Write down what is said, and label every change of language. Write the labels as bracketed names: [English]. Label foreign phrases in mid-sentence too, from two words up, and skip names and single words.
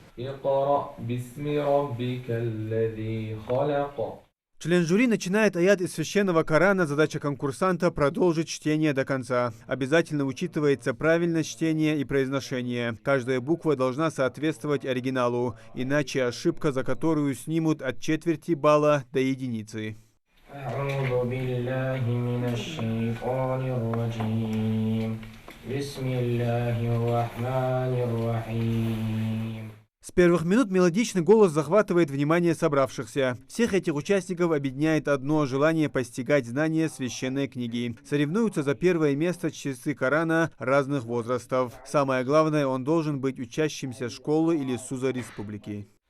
[Arabic] اقرأ باسم ربك الذي خلق. [Russian] Член жюри начинает аят из священного Корана. Задача конкурсанта – продолжить чтение до конца. Обязательно учитывается правильность чтения и произношения. Каждая буква должна соответствовать оригиналу, иначе ошибка, за которую снимут от четверти балла до единицы. [Arabic] أعوذ بالله من الشيطان الرجيم. بسم الله الرحمن الرحيم. [Russian] С первых минут мелодичный голос захватывает внимание собравшихся. Всех этих участников объединяет одно желание постигать знания священной книги. Соревнуются за первое место чтецы Корана разных возрастов. Самое главное, он должен быть учащимся школы или СУЗа республики.